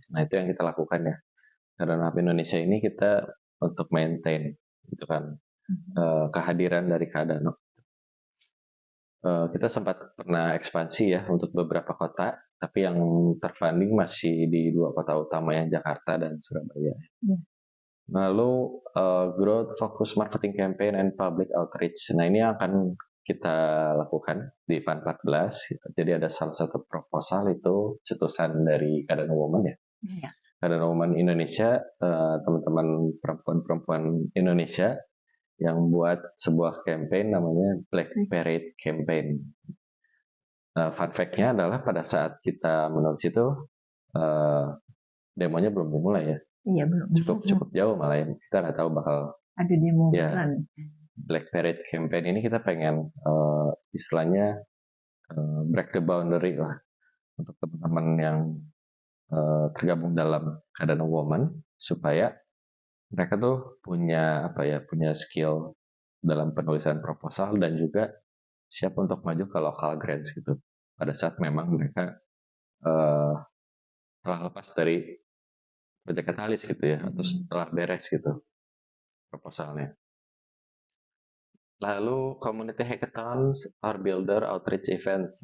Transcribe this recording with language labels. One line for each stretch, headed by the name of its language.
Indonesian: Nah itu yang kita lakukan ya. Cardano Hub Indonesia ini kita untuk maintain gitu kan kehadiran dari Cardano. Kita sempat pernah ekspansi ya untuk beberapa kota, tapi yang terfunding masih di 2 kota utama yang Jakarta dan Surabaya.
English: Yeah.
Indonesian: Lalu
English: growth focus marketing campaign and public outreach.
Indonesian: Nah ini akan kita lakukan di Fund 14. Jadi ada salah satu proposal itu cetusan dari Cardano Women ya.
English: Yeah.
Indonesian: Cardano Women Indonesia, teman-teman perempuan-perempuan Indonesia yang buat sebuah campaign namanya Black Parade Campaign. Fun fact-nya adalah pada saat kita menulis itu demonya belum dimulai ya. Iya belum. Cukup jauh malah ya. Kita nggak tahu bakal ada demo ya. Black Parade Campaign ini kita pengen istilahnya
English: break the boundary
Indonesian: lah untuk teman-teman yang tergabung dalam Cardano Women supaya mereka tuh punya punya skill dalam penulisan proposal dan juga siap untuk maju ke local grants gitu pada saat memang mereka telah lepas dari proyek Katalis gitu ya atau setelah beres gitu proposalnya. Lalu
English: community hackathons or builder outreach events.